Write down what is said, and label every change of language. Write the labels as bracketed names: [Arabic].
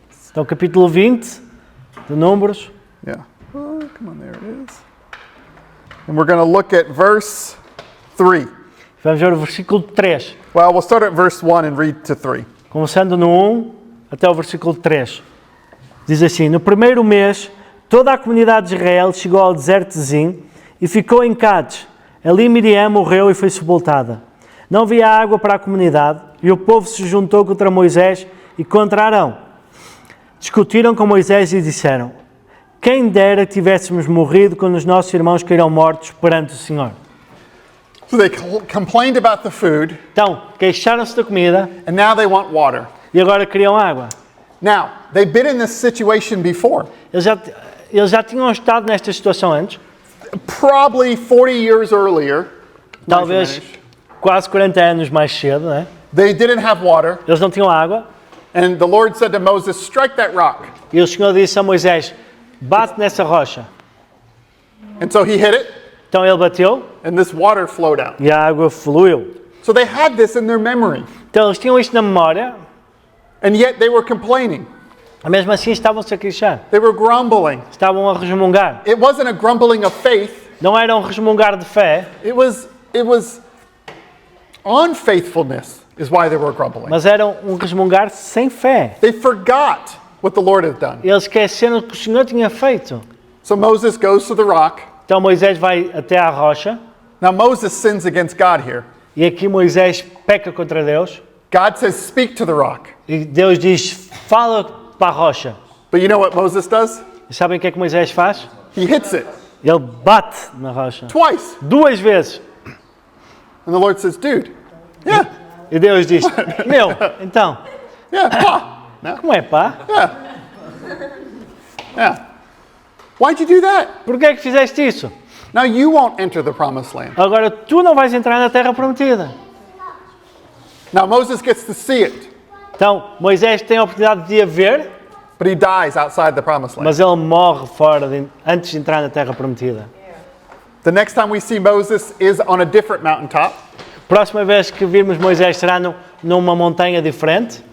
[Portuguese] Então, capítulo 20 de Números. [English] Yeah. Oh, come on, there it is. And we're going to look at verse 3. [Portuguese] Vamos ver o versículo 3. [English] Well, we'll start at verse 1 and read to 3. [Portuguese] Começando no 1 até o versículo 3. Diz assim: No primeiro mês, toda a comunidade de Israel chegou ao deserto de Zin e ficou em Cádiz. Ali Miriam morreu e foi sepultada. Não havia água para a comunidade e o povo se juntou contra Moisés e contra Arão. Discutiram com Moisés e disseram: Quem dera que tivéssemos morrido quando os nossos irmãos caíram mortos perante o Senhor. [English] So they complained about the food, [Portuguese] Então, queixaram-se da comida [English] and now they want water. [Portuguese] e agora queriam água. [English] Now, they've been in this situation before. [Portuguese] Eles já tinham estado nesta situação antes, [English] Probably 40 years earlier. [Portuguese] talvez quase 40 anos mais cedo, né? [English] They didn't have water, [Portuguese] Eles não tinham água, [English] and the Lord said to Moses, strike that rock. [Portuguese] e o Senhor disse a Moisés: bate nessa rocha. [English] And so he hit it, [Portuguese] Então ele bateu [English] and this water flowed out. [Portuguese] e a água fluiu. [English] So they had this in their memory, [Portuguese] Então eles tinham isto na memória, [English] and yet they were complaining. [Portuguese] Mesmo assim estavam-se a queixar, [English] They were grumbling. [Portuguese] estavam a resmungar. [English] It wasn't a grumbling of faith. [Portuguese] Não era um resmungar de fé, [English] It was unfaithfulness is why they were grumbling. [Portuguese] mas era um resmungar sem fé. [English] They forgot what the Lord had done. [Portuguese] Eles esqueceram o que o Senhor tinha feito. [English] So Moses goes to the rock. [Portuguese] Então Moisés vai até à rocha, [English] Now Moses sins against God here. [Portuguese] e aqui Moisés peca contra Deus, [English] God says, speak to the rock. [Portuguese] e Deus diz, fala para a rocha. [English] But you know what Moses does? [Portuguese] E sabem o que é que Moisés faz? [English] He hits it [Portuguese] Ele bate na rocha. [English] twice. [Portuguese] 2 vezes. [English] And the Lord says, dude, yeah, [Portuguese] E Deus diz, meu, então, [English] yeah, pah. No? [Portuguese] como é pá? [English] Yeah. Why'd you do that? [Portuguese] Por que é que fizeste isso? [English] Now you won't enter the promised land. [Portuguese] Agora tu não vais entrar na terra prometida. [English] Now Moses gets to see it, [Portuguese] Então Moisés tem a oportunidade de a ver, [English] but he dies outside the promised land. [Portuguese] mas ele morre antes de entrar na terra prometida. [English] The next time we see Moses is on a different mountaintop. [Portuguese] Próxima vez que virmos Moisés será numa montanha diferente,